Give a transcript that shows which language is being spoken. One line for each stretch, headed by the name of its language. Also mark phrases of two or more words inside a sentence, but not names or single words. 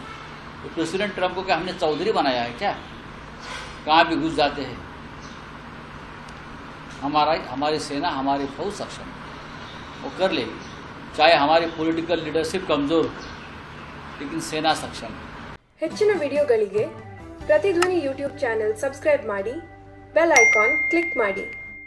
Hindi: तो प्रेसिडेंट ट्रंप को क्या हमने चौधरी बनाया है क्या? कहाँ भी घुस जाते हैं। हमारी सेना, हमारी फौज सक्षम है, वो कर लेगी। चाहे हमारी
English: political leadership
Hindi: कमजोर, लेकिन सेना सक्षम है।
Kannada: ಹೆಚ್ಚಿನ ವಿಡಿಯೋಗಳಿಗೆ ಪ್ರತಿಧ್ವನಿ
English: YouTube channel subscribe
Kannada: ಮಾಡಿ,
English: bell icon click
Kannada: ಮಾಡಿ.